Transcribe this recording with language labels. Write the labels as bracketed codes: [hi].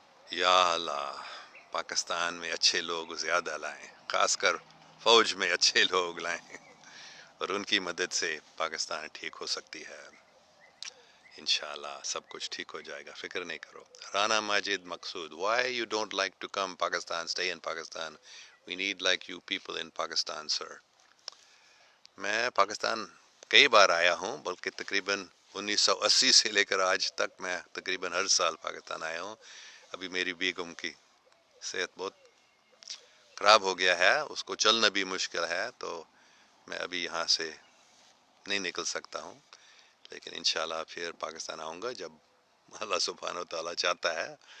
[ur] یا اللہ، پاکستان میں اچھے لوگ زیادہ لائیں، خاص کر فوج میں اچھے لوگ لائیں، اور ان کی مدد سے پاکستان ٹھیک ہو سکتی ہے. انشاءاللہ سب کچھ ٹھیک ہو جائے گا، فکر نہیں کرو. رانا ماجد مقصود. [en] Why you don't like to come Pakistan, stay in Pakistan? We need like you people in Pakistan, sir. [ur] میں پاکستان کئی بار آیا ہوں، بلکہ تقریباً 1980 سے لے کر آج تک میں تقریباً ہر سال پاکستان آیا ہوں. ابھی میری بیگم کی صحت بہت خراب ہو گیا ہے، اس کو چلنا بھی مشکل ہے، تو میں ابھی یہاں سے نہیں نکل سکتا ہوں، لیکن انشاءاللہ پھر پاکستان آؤں گا جب اللہ سبحانہ و تعالیٰ چاہتا ہے.